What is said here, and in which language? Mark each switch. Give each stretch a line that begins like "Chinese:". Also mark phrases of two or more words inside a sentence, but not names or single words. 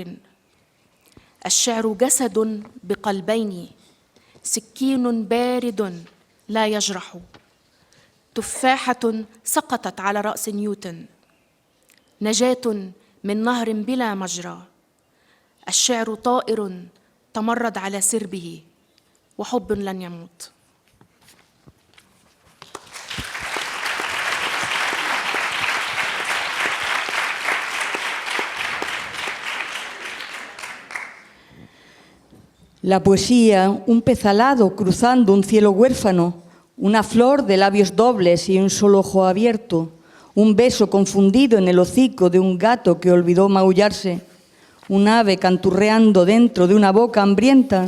Arabic: الشعر جسد بقلبين، سكين بارد لا يجرح، تفاحة سقطت على رأس نيوتن، نجاة من نهر بلا مجرى. الشعر طائر تمرد على سربه، وحب لن يموت.
Spanish: La poesía, un pez alado cruzando un cielo huérfano, una flor de labios dobles y un solo ojo abierto, un beso confundido en el hocico de un gato que olvidó maullarse, un ave canturreando dentro de una boca hambrienta,